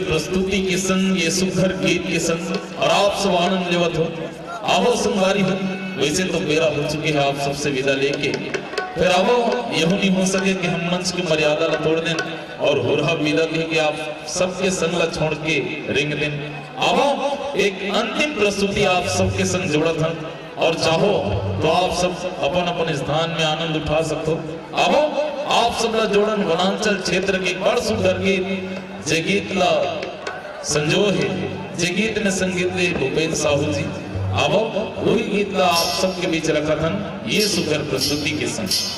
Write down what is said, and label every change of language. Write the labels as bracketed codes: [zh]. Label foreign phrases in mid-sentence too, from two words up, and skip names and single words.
[hne] प्रस्तुति के संग, ये सुघर गीत के संग, और आप सब आनंद लेवत हो। आओ संगवारी हो, वैसे तो बेरा हो चुकी है आप सबसे विदा लेके, फिर आओ यह नहीं हो सके कि हम मंच की मर्यादा ला तोड़ दें और हुरहा विदा कह के आप सबके संग ला छोड़ के रिंग दें। आओ एक अंतिम प्रस्तुति आप सबके संग जोड़त हन, और चाहो तो आप सब अपन अपन स्थान में आनंद उठा सकते हो। आओ आप सब ला जोड़न वनांचल क्षेत्र के बड़ सुंदर गीत, जे गीत ला संजो है, जे गीत में संगीत है भूपेंद्र साहू जी। अब वही गीत ला आप सबके बीच रखा था ये सुघर प्रस्तुति के संग।